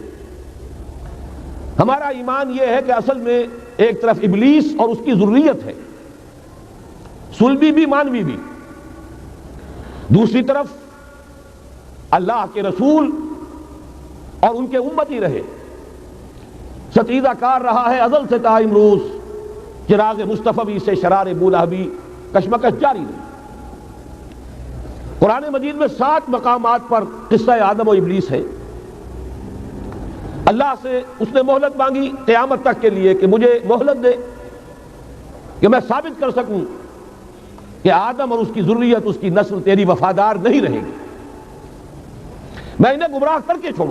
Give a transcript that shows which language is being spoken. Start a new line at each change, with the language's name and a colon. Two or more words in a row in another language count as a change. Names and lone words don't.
Urdu: ہمارا ایمان یہ ہے کہ اصل میں ایک طرف ابلیس اور اس کی ذریت ہے، صلبی بھی مانوی بھی، دوسری طرف اللہ کے رسول اور ان کے امتی رہے، ستیزہ کار رہا ہے ازل سے تا امروز، چراغ مصطفی سے شرار بولہبی، کشمکش جاری رہی۔ قرآن مجید میں 7 مقامات پر قصہ آدم و ابلیس ہے۔ اللہ سے اس نے مہلت مانگی قیامت تک کے لیے کہ مجھے مہلت دے کہ میں ثابت کر سکوں کہ آدم اور اس کی ذریت، اس کی نسل تیری وفادار نہیں رہے گی، میں انہیں گمراہ کر کے چھوڑوں۔